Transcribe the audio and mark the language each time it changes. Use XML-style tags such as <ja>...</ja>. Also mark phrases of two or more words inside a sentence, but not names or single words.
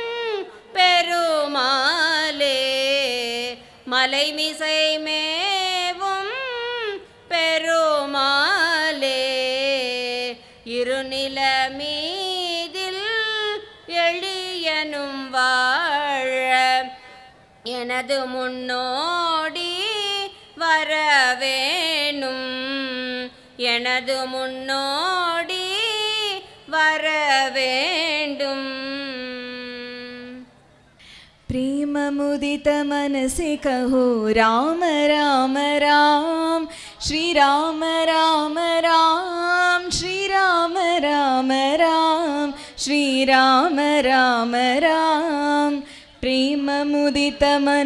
<ta>பெருமாளே மலைமிசை மேவும் பெருமாளே இருநில மீதில் எளியனும் வாழ எனது முன்னோடி வரவேணும் எனது முன்னோடி வரவேண்டும்</ta> <hi>प्रेम मुदित मन से कहो राम राम राम श्री राम राम राम श्री राम राम राम श्री राम राम राम प्रेम मुदित मन</hi>